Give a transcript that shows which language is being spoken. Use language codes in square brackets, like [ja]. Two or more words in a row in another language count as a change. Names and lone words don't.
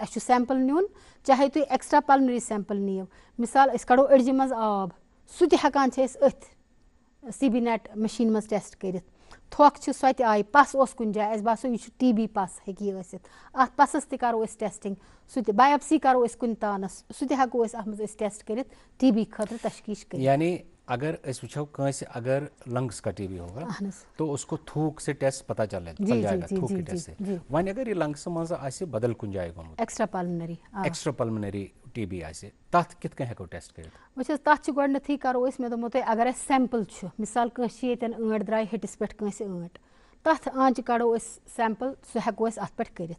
[ks] اَسہِ چھُ سیمپل نیُن, چاہے تُہۍ [en] extra pulmonary [ks] سیمپل نِیو, مِثال أسۍ کڑو أڑجہِ منٛز آب, سُہ تہِ ہٮ۪کان چھِ أسۍ أتھۍ CB نیٹ مشیٖن منٛز ٹیسٹ کٔرِتھ. تھۄکھ چھِ سۄ تہِ آیہِ, پس اوس کُنہِ جایہِ, اَسہِ باسیو یہِ چھُ ٹی بی پس ہیٚکہِ یہِ ٲسِتھ, اتھ پسس تہِ کرو أسۍ ٹیسٹنگ. سُہ تہِ بایوپسی کرو أسۍ کُنہِ تانس, سُہ تہِ ہٮ۪کو أسۍ اتھ منٛز أسۍ ٹیسٹ کٔرِتھ ٹی بی خٲطرٕ تشخیٖص کٔرِتھ. [ur] یعنی [ks] اگر أسۍ وٕچھو کٲنٛسہِ [ur] اگر لنگس کا ٹی بی ہوگا تو اس کو تھوک سے ٹیسٹ پتہ چل جائے گا, تھوک کے ٹیسٹ سے. [ks] وۄنۍ اگر یہِ لنگس منٛز آسہِ بدل کُنہِ جایہِ گوٚمُت, [en] extra pulmonary [ks] ٹی بی آسہِ, تتھ کِتھ کٔنۍ ہٮ۪کو ٹیسٹ کٔرِتھ؟ وٕچھ حظ تتھ چھِ گۄڈنیتھٕے کرو أسۍ, مےٚ دوٚپمو تۄہہِ اگر اَسہِ سیمپل چھُ, مِثال کٲنٛسہِ چھِ ییٚتٮ۪ن ٲنٹ درٛاے ہٹِس پٮ۪ٹھ کٲنٛسہِ ٲنٹ, تتھ آنٛچہِ کڑو أسۍ سیمپل, سُہ ہٮ۪کو أسۍ اتھ پٮ۪ٹھ کٔرِتھ.